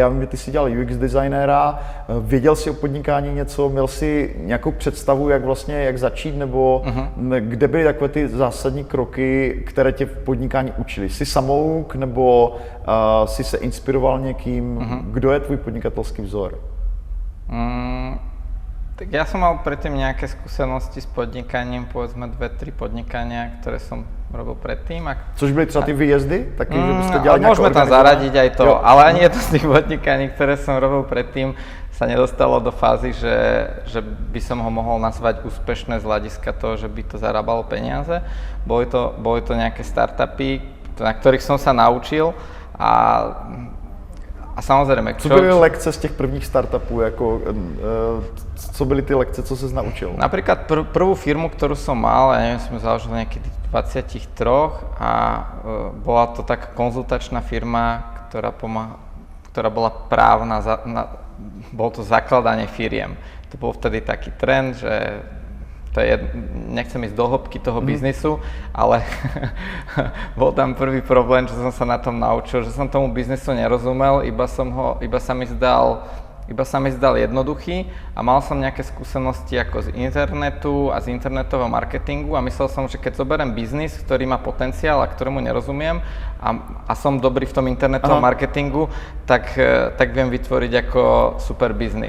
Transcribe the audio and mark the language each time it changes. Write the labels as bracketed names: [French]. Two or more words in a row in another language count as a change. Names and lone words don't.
[Czech] Já vím, že ty jsi dělal UX designéra, věděl jsi o podnikání něco, měl jsi nějakou představu, jak začít, nebo kde byly takové ty zásadní kroky, které tě v podnikání učili? Jsi samouk, nebo jsi se inspiroval někým? Kdo je tvůj podnikatelský vzor? [Slovak] Tak ja som mal predtým nejaké skúsenosti s podnikaním, povedzme 2-3 podnikania, ktoré som robil predtým. [Czech] Což byly třeba ty výjezdy? Taky, že byste dělali [Slovak] môžeme tam zaradiť aj to, jo. Ale ani jedno z tých podnikaní, ktoré som robil predtým, sa nedostalo do fázy, že by som ho mohol nazvať úspešné z hľadiska toho, že by to zarábalo peniaze. Boli to nejaké startupy, na ktorých som sa naučil a a samozrejme... [Czech] Co byly lekce z těch prvních startupů? Jako, co byly ty lekce, co ses naučil? [Slovak] Napríklad prvú firmu, ktorú som mal, ja neviem, sme založili niekedy 23 a bola to taká konzultačná firma, ktorá bola právna, bolo to zakladanie firiem. To bol vtedy taký trend, že nechcem ísť do hĺbky toho biznisu, ale bol tam prvý problém, že som sa na tom naučil, že som tomu biznisu nerozumel, iba sa mi zdal jednoduchý a mal som nejaké skúsenosti ako z internetu a z internetového marketingu a myslel som, že keď zoberiem biznis, ktorý má potenciál a ktorému nerozumiem a som dobrý v tom internetovom marketingu, tak viem vytvoriť ako super biznis.